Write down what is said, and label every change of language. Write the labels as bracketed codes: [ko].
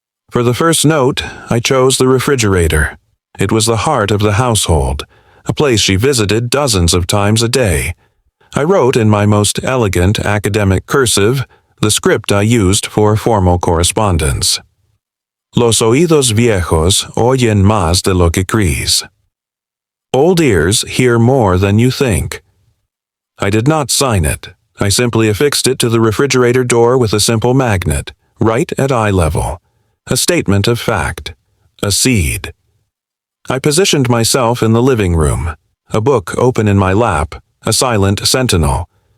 [en] For the first note, I chose the refrigerator. It was the heart of the household, a place she visited dozens of times a day. I wrote in my most elegant academic cursive, the script I used for formal correspondence. [es] Los oídos viejos oyen más de lo que crees. [en] Old ears hear more than you think. I did not sign it. I simply affixed it to the refrigerator door with a simple magnet, right at eye level. A statement of fact. A seed. I positioned myself in the living room, a book open in my lap, a silent sentinel.